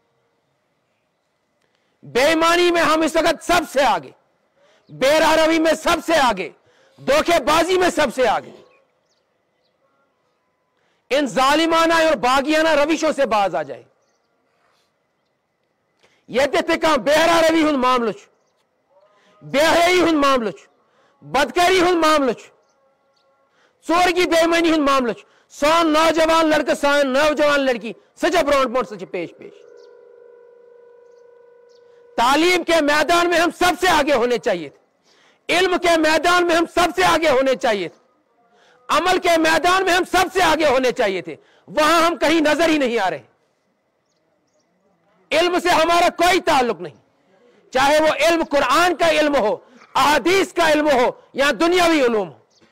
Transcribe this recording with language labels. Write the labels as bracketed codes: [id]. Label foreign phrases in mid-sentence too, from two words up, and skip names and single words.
[ur] بے ایمانی میں ہم اس وقت سب سے آگے، بے راہ روی میں سب سے آگے، دھوکے بازی میں سب سے آگے۔ ان ظالمانہ اور باغیانہ روشوں سے باز آ جائے۔ [ks] یتہِ کانٛہہ بےحراروی ہُنٛد معاملہٕ چھُ، بے حیائی ہُنٛد معاملہٕ چھُ، بدکاری ہُنٛد معاملہٕ چھُ، ژورگی بے ایمٲنی ہُنٛد معاملہٕ چھُ، سون نوجوان لڑکہٕ سٲنۍ نوجوان لڑکی سۄ چھےٚ برونٛٹھ برونٛٹھ، سۄ چھِ پیش پیش۔ [ur] تعلیم کے میدان میں ہم سب سے آگے ہونے چاہیے تھے، علم کے میدان میں ہم سب سے آگے ہونے چاہیے تھے، عمل کے میدان میں ہم سب سے آگے ہونے چاہیے تھے، وہاں ہم کہیں نظر ہی نہیں آ رہے۔ علم سے ہمارا کوئی تعلق نہیں، چاہے وہ علم قرآن کا علم ہو، احادیث کا علم ہو یا دنیاوی علوم ہو۔